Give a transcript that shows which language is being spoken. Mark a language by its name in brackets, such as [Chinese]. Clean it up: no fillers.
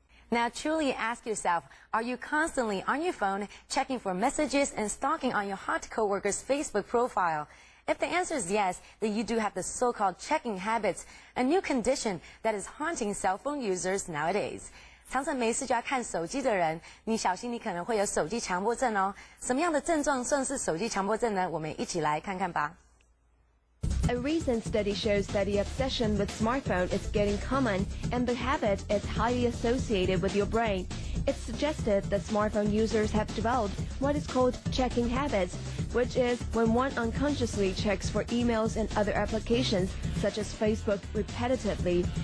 [English] Now truly ask yourself, are you constantly on your phone checking for messages and stalking on your hot coworker's Facebook profile? If the answer is yes, then you do have the so-called checking habits, a new condition that is haunting cell phone users nowadays. [Chinese] 常常没事就要看手机的人，你小心你可能会有手机强迫症哦。什么样的症状算是手机强迫症呢？我们一起来看看吧。 [English] A recent study shows that the obsession with smartphone is getting common and the habit is highly associated with your brain. It suggested that smartphone users have developed what is called checking habits, which is when one unconsciously checks for emails and other applications, such as Facebook, repetitively.